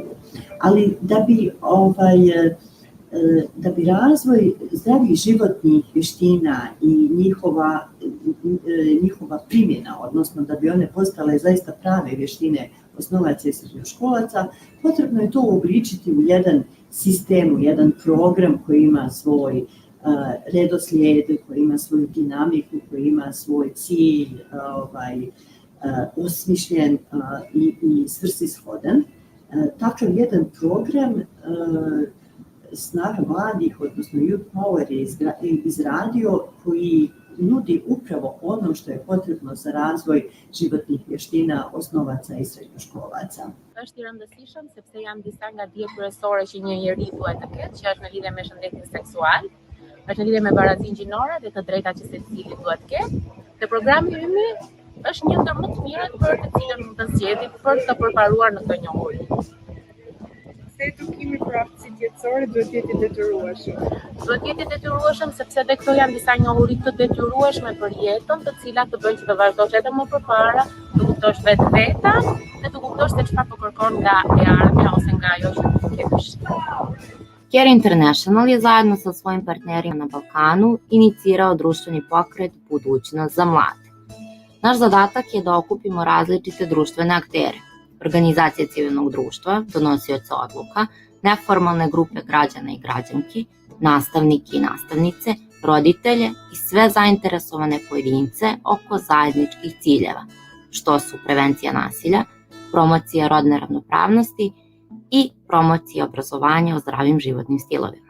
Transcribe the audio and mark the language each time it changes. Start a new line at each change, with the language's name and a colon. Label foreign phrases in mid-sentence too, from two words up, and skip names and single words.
Bosnian: Ali da bi razvoj zdravih životnih vještina i njihova primjena, odnosno da bi one postale zaista prave vještine osnovaca i srednjoškolaca, potrebno je to uobličiti u jedan sistem, u jedan program koji ima svoj redoslijed, koji ima svoju dinamiku, koji ima svoj cilj osmišljen i svrsishodan. Takav jedan program Snaga mladih, odnosno Youth Power je izradio, koji nudi upravo ono što je potrebno za razvoj životnih vještina osnovaca i srednjoškolaca.
Albanian: Është i rëndësishëm sepse janë disa nga dije kryesore që një njeri duhet të ketë, që është në lidhje me shëndetin seksual, është në lidhje me barazinë gjinore dhe të drejtat që secili duhet të ketë. Dhe programi ymi është një ndër më të mirët për të cilën mund të zgjedhim për të përparuar në këtë njohuri. Se edukimi për aftësi jetësore duhet jetë i detyrueshëm. Duhet jetë i detyrueshëm sepse edhe këto janë disa njohuri të detyrueshme për jetën, të cilat të bëjnë që të vazhdosh edhe më përpara, të kuptosh vetveta dhe të kuptosh se çfarë po kërkon nga e ardhmja ose nga ajo që ke dëshirë.
Bosnian: Care International je zajedno sa svojim partnerima na Balkanu inicirao društveni pokret Budućnost za mlade. Naš zadatak je da okupimo različite društvene aktere, organizacije civilnog društva, donosioce odluka, neformalne grupe građana i građanki, nastavnike i nastavnice, roditelje i sve zainteresovane pojedince oko zajedničkih ciljeva, što su prevencija nasilja, promocija rodne ravnopravnosti i promocija obrazovanja o zdravim životnim stilovima.